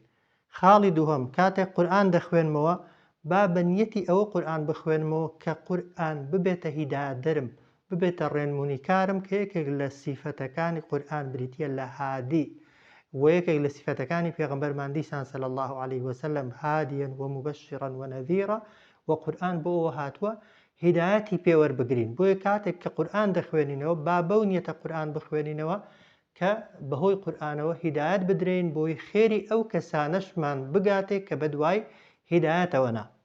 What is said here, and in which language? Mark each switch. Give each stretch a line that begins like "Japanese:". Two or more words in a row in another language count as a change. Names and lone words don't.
Central Kurdish: خاڵی دووهەم، کاتێک قورئان دەخوێنمەوە با بە نیەتی ئەوە قورئان بخوێنمەوە کە قورئان ببێتە هیدایەت دەرم، ببێتە ڕێنمونی کارم، کە یەکێک لە سیفەتەکانی قورئان بریتیە لە هادی و یەکێک لە سیفەتەکانی پێغەمبەرمان دیسان
Arabic: صلی الله عليه وسلم هادیا ومبشرا ونذیرا،
Central Kurdish: و قورئان بۆ ئەوە هاتووە هیدایەتی پێوەربگرین. بۆیە کاتێک کە قورئان دەخوێنینەوە با بەو نیەتە قورئان بخوێنینەوە کە بەهۆی قورئانەوە هیدایەت بدرێن، بۆی خێری ئەو کەسانەشمان بگاتێ کە بەدوای هیدایەتەوەنا.